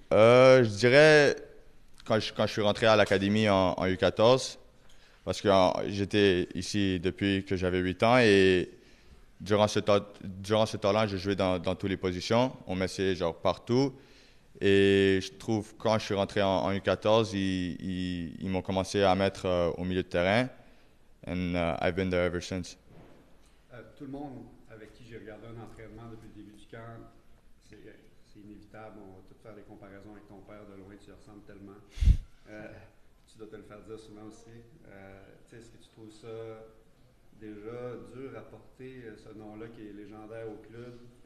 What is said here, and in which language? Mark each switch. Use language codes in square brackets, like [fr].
[fr] Je dirais quand je suis rentré à l'académie en U14, parce que j'étais ici depuis que j'avais 8 ans et durant ce temps-là, je jouais dans toutes les positions. On m'essayait genre partout. Et je trouve quand je suis rentré en U14, ils m'ont commencé à mettre au milieu de terrain. [en] And I've been there ever since. [fr] Tout le monde avec qui j'ai regardé un entraînement depuis le début du camp, c'est inévitable. On va tout faire des comparaisons avec ton père. De loin, tu y ressembles tellement. Tu dois te le faire dire souvent aussi. Est-ce que tu trouves ça déjà dur à porter, ce nom-là qui est légendaire au club?